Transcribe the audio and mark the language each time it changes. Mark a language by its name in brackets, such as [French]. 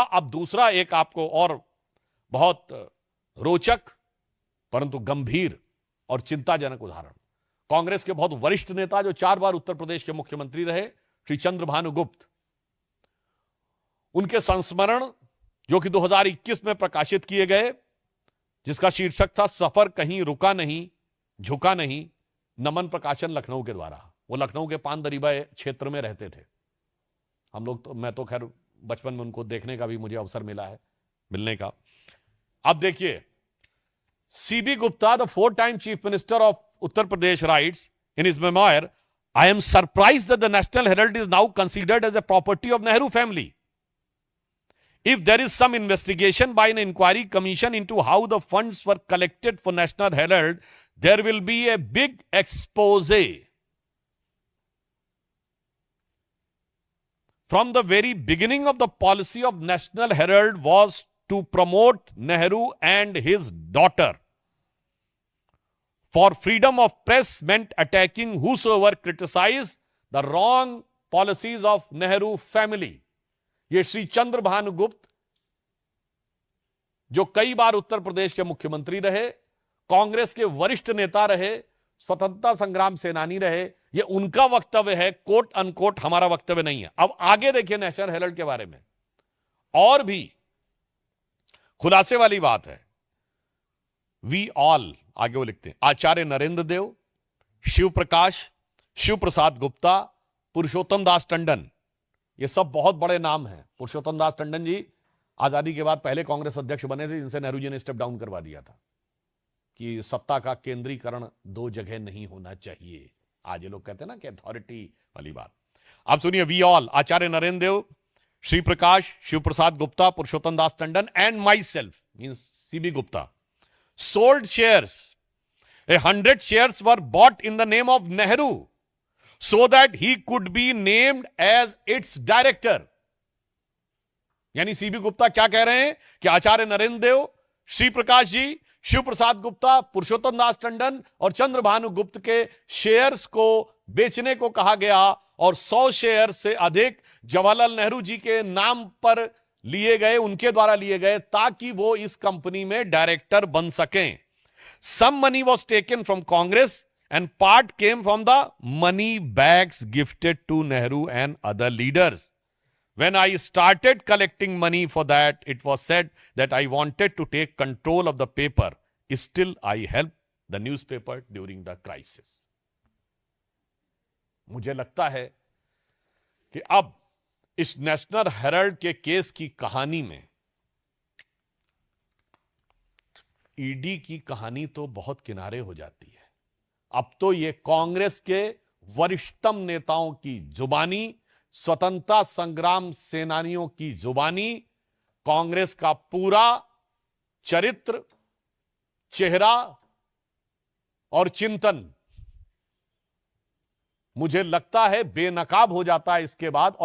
[Hindi] अब दूसरा एक आपको और बहुत रोचक परंतु गंभीर और चिंताजनक उदाहरण, कांग्रेस के बहुत वरिष्ठ नेता जो 4 बार उत्तर प्रदेश के मुख्यमंत्री रहे, श्री चंद्रभानु गुप्त, उनके संस्मरण जो कि 2021 में प्रकाशित किए गए, जिसका शीर्षक था सफर कहीं रुका नहीं झुका नहीं, नमन प्रकाशन लखनऊ के द्वारा। वो लखनऊ के पान दरीबा क्षेत्र में रहते थे। हम लोग तो, मैं तो खैर बचपन में उनको देखने का भी मुझे अवसर मिला है, मिलने का। अब देखिए, [English] C B Gupta, the 4-time chief minister of Uttar Pradesh, writes in his memoir, I am surprised that the National Herald is now considered as a property of Nehru family. If there is some investigation by an inquiry commission into how the funds were collected for National Herald, there will be a big expose. From the very beginning of the policy of National Herald was to promote Nehru and his daughter. For freedom of press meant attacking whosoever criticized the wrong policies of Nehru family. [Hindi] ये श्री चंद्र भानुगुप्त, जो कई बार उत्तर प्रदेश के मुख्यमंत्री रहे, कांग्रेस के वरिष्ठ नेता रहे, स्वतंत्रता संग्राम सेनानी रहे, ये उनका वक्तव्य है, कोट अनकोट, हमारा वक्तव्य नहीं है। अब आगे देखिए नेशनल हेराल्ड के बारे में और भी खुलासे वाली बात है। [English] we all, [Hindi] आगे वो लिखते हैं, आचार्य नरेंद्र देव, शिव प्रकाश, शिव प्रसाद गुप्ता, पुरुषोत्तम दास टंडन, ये सब बहुत बड़े नाम हैं। पुरुषोत्तम दास टंडन जी आजादी के बाद पहले कांग्रेस अध्यक्ष बने थे, जिनसे नेहरू जी ने स्टेप डाउन करवा दिया था कि सत्ता का केंद्रीकरण दो जगह नहीं होना चाहिए। आज ये लोग कहते हैं ना कि अथॉरिटी वाली बात। अब सुनिए, [English] we all, [Hindi] Acharya Narendra Dev, Shri Prakash, Shiv Prasad Gupta, Purushottam Das Tandon [English] And myself means CB Gupta sold shares. 100 shares were bought in the name of Nehru so that he could be named as its director. [Hindi] यानी सीबी गुप्ता क्या कह रहे हैं कि आचार्य नरेंद्र देव, श्री प्रकाश जी, शिव प्रसाद गुप्ता, पुरुषोत्तम दास टंडन और चंद्र भानु गुप्त के शेयर्स को बेचने को कहा गया और 100 शेयर से अधिक जवाहरलाल नेहरू जी के नाम पर लिए गए, उनके द्वारा लिए गए, ताकि वो इस कंपनी में डायरेक्टर बन सकें। [English] Some money was taken from Congress and part came from the money bags gifted to Nehru and other leaders. When I started collecting money for that, it was said that I wanted to take control of the paper. Still, I helped the newspaper during the crisis. [Hindi] मुझे लगता है कि अब इस national Herald के case की कहानी में ईडी की कहानी तो बहुत किनारे हो जाती है। अब तो ये कांग्रेस के वरिष्ठतम नेताओं की जुबानी, स्वतंत्रता संग्राम सेनानियों की जुबानी, कांग्रेस का पूरा चरित्र, चेहरा और चिंतन, मुझे लगता है बेनकाब हो जाता है इसके बाद।